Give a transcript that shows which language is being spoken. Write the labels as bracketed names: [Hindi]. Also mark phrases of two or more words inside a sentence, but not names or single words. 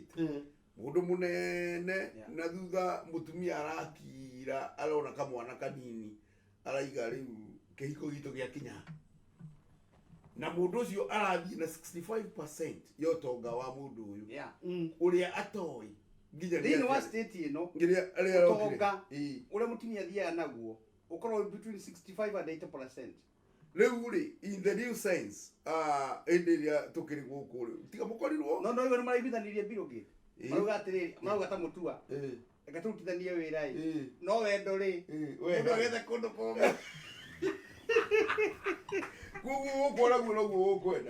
[Kikuyu] mũndũ mũnene na thutha mũtumia arakira arona kamwana kanini araiga rĩu kĩhiko gitũ gĩakinya na mũndũ ũcio arathiĩ na 65% ya ũtonga wa mũndũ ũyũ ũrĩa atoĩ nginya thĩinĩ wa state ĩno ũtonga ũrĩa mũtumia athiaga naguo ũkorwo [English] between 65 and 80%. [Kikuyu] Rĩu-rĩ [English] in the new sense [Kikuyu] hĩndĩ ĩrĩa tũkĩrĩ gũkũ rĩu tiga mũkorirwo no iwe nĩ maraiguithanirie Bill Gates marauga atĩrĩrĩ marauga ta mũtua reke tũrutithanie wĩra-ĩ no wendo-rĩ mũndũ wethe kũndũ kũmwe gũkũ oraguo noguo ũkwenda